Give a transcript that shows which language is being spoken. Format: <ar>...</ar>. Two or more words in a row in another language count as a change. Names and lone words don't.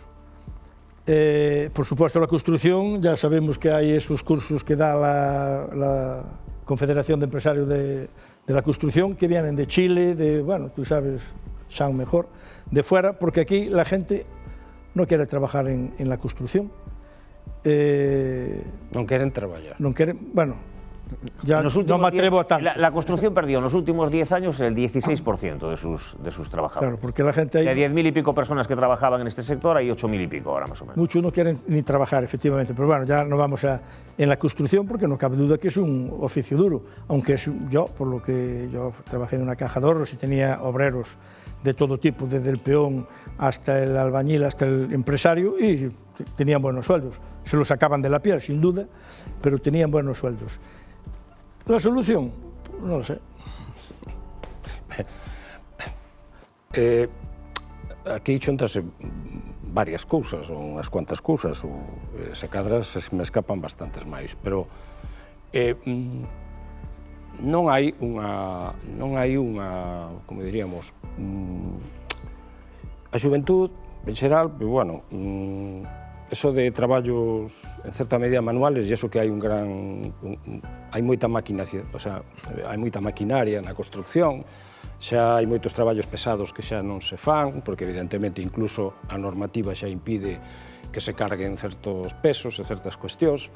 <es>Por supuesto, la construcción, ya sabemos que hay esos cursos que da la Confederación de Empresarios de la Construcción, que vienen de Chile, bueno, tú sabes, son mejor, de fuera, porque aquí la gente no quiere trabajar en la construcción.</es> <gl>Non queren traballar. Non queren, bueno,</gl> <es>ya no me atrevo a tanto. La construcción perdió en los últimos 10 años el 16% de sus trabajadores. Claro, porque la gente... De 10.000 y pico personas que trabajaban en este sector, hay 8.000 y pico ahora más o menos. Muchos no quieren ni trabajar, efectivamente, pero bueno, ya no vamos en la construcción porque no cabe duda que es un oficio duro, aunque yo, por lo que yo trabajé en una caja de ahorros y tenía obreros de todo tipo, desde el peón hasta el albañil, hasta el empresario, y tenían buenos sueldos. Se los sacaban de la piel, sin duda, pero tenían buenos sueldos. La solución, no lo sé.</es> <gl>Aquí xuntanse varias cousas, ou unhas cuantas cousas, ou se cadras me escapan bastantes máis, pero non hai unha, como diríamos, a xuventud, en xeral,</gl> <es>pues, bueno,</es> <gl>eso de traballos en certa medida manuales, e eso que hai hai moita maquinaria,</gl> <es>o sea,</es> <gl>hai moita maquinaria na construcción, xa hai moitos traballos pesados que xa non se fan, porque evidentemente incluso a normativa xa impide que se carguen certos pesos e certas cuestións.</gl>